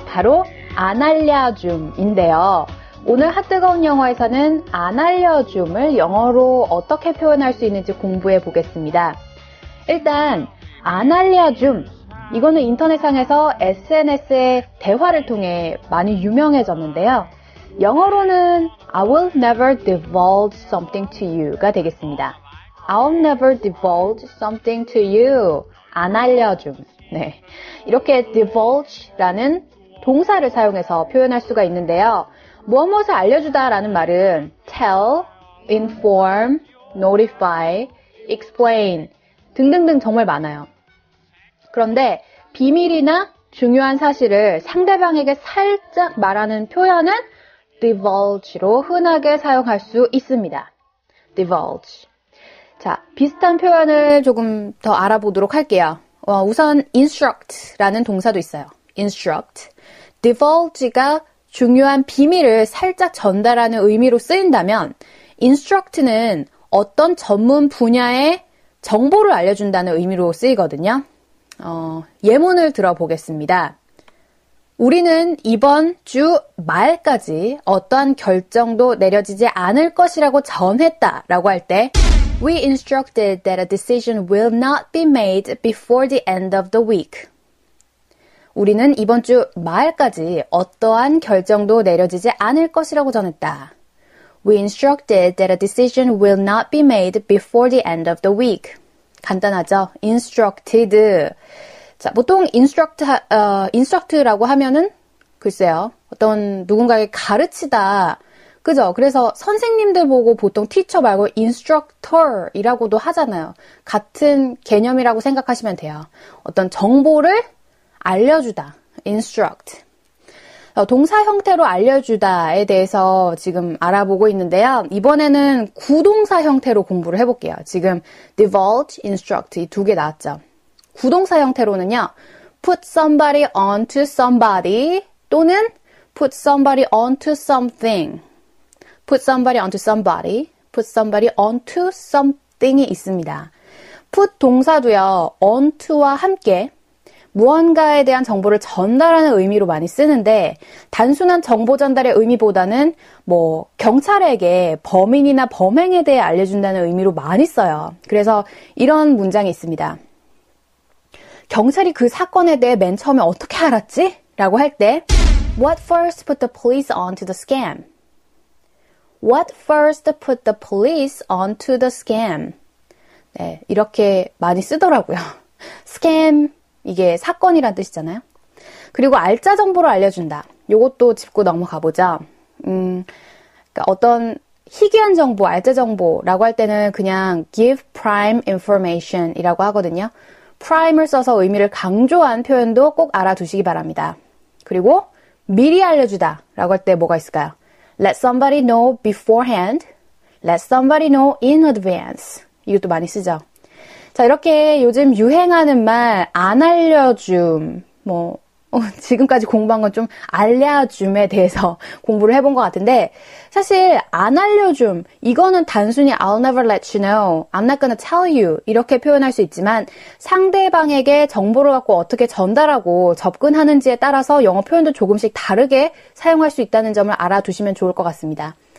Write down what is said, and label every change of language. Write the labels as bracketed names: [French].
[Korean] 바로 안 알려줌인데요. 오늘 핫뜨거운 영어에서는 안 알려줌을 영어로 어떻게 표현할 수 있는지 공부해 보겠습니다. 일단 안 알려줌 이거는 인터넷상에서 SNS의 대화를 통해 많이 유명해졌는데요. [English] 영어로는 I will never divulge something to you가 되겠습니다. I'll never divulge something to you. [Korean] 안 알려줌. 네, 이렇게 divulge라는 동사를 사용해서 표현할 수가 있는데요. 무엇을 알려주다라는 말은 tell, inform, notify, explain 등등등 정말 많아요. 그런데 비밀이나 중요한 사실을 상대방에게 살짝 말하는 표현은 divulge로 흔하게 사용할 수 있습니다. [English] divulge. [Korean] 자, 비슷한 표현을 조금 더 알아보도록 할게요. 우선 instruct라는 동사도 있어요. [English] instruct. [Korean] divulge가 중요한 비밀을 살짝 전달하는 의미로 쓰인다면 instruct는 어떤 전문 분야의 정보를 알려준다는 의미로 쓰이거든요. 예문을 들어보겠습니다. 우리는 이번 주 말까지 어떠한 결정도 내려지지 않을 것이라고 전했다라고 할 때 [English] We instructed that a decision will not be made before the end of the week. [Korean] 우리는 이번 주 말까지 어떠한 결정도 내려지지 않을 것이라고 전했다. [English] We instructed that a decision will not be made before the end of the week. [Korean] 간단하죠? instructed. 자, 보통 instruct라고 하면은 글쎄요. 어떤 누군가에게 가르치다. 그죠? 그래서 선생님들 보고 보통 teacher 말고 instructor이라고도 하잖아요. 같은 개념이라고 생각하시면 돼요. 어떤 정보를 알려주다. instruct. 동사 형태로 알려주다에 대해서 지금 알아보고 있는데요. 이번에는 구동사 형태로 공부를 해볼게요. 지금 divulge, instruct 이 두 개 나왔죠. 구동사 형태로는요. [English] put somebody onto somebody 또는 put somebody onto something. put somebody onto somebody, put somebody onto something이 있습니다. put [Korean] 동사도요, onto와 함께 무언가에 대한 정보를 전달하는 의미로 많이 쓰는데 단순한 정보 전달의 의미보다는 뭐 경찰에게 범인이나 범행에 대해 알려준다는 의미로 많이 써요. 그래서 이런 문장이 있습니다. 경찰이 그 사건에 대해 맨 처음에 어떻게 알았지? 라고 할 때 [English] What first put the police onto the scam? What first put the police onto the scam? [Korean] 네, 이렇게 많이 쓰더라고요. scam, 이게 사건이란 뜻이잖아요. 그리고 알짜 정보를 알려준다. 요것도 짚고 넘어가 보자. 그러니까 어떤 희귀한 정보, 알짜 정보라고 할 때는 그냥 [English] give prime information [Korean] 이라고 하거든요. prime을 써서 의미를 강조한 표현도 꼭 알아두시기 바랍니다. 그리고 미리 알려주다 라고 할 때 뭐가 있을까요? [English] Let somebody know beforehand. Let somebody know in advance. [Korean] 이것도 많이 쓰죠. 자, 이렇게 요즘 유행하는 말 안 알려줌, 지금까지 공부한 건 좀 알려줌에 대해서 공부를 해본 것 같은데 사실 안 알려줌, 이거는 단순히 [English] I'll never let you know, I'm not gonna tell you [Korean] 이렇게 표현할 수 있지만 상대방에게 정보를 갖고 어떻게 전달하고 접근하는지에 따라서 영어 표현도 조금씩 다르게 사용할 수 있다는 점을 알아두시면 좋을 것 같습니다.